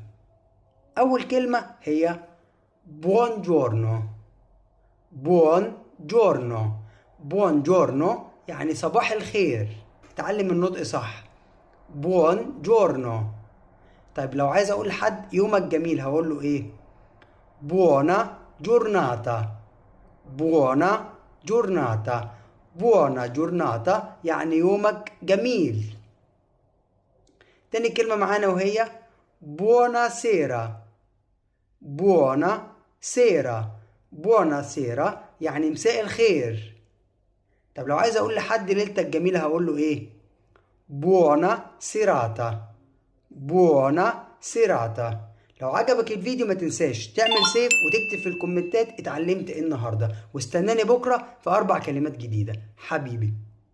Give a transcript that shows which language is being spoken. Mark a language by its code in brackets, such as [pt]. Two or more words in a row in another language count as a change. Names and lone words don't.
[ar] أول كلمة هي buongiorno. [it] buongiorno buongiorno [ar] يعني صباح الخير. اتعلم النطق صح. buongiorno. طيب لو عايز أقول لحد يومك جميل هقول له إيه؟ [it] buona giornata. buona giornata. buona giornata [ar] يعني يومك جميل. تاني كلمة معانا وهي buonasera. [it] buonasera. buonasera [ar] يعني مساء الخير. طب لو عايز اقول لحد ليلتك جميلة هقول له ايه؟ [it] buona serata. buona serata. [ar] لو عجبك الفيديو ما تنساش تعمل سيف وتكتب في الكومنتات اتعلمت ايه النهارده، واستناني بكره في 4 كلمات جديدة حبيبي.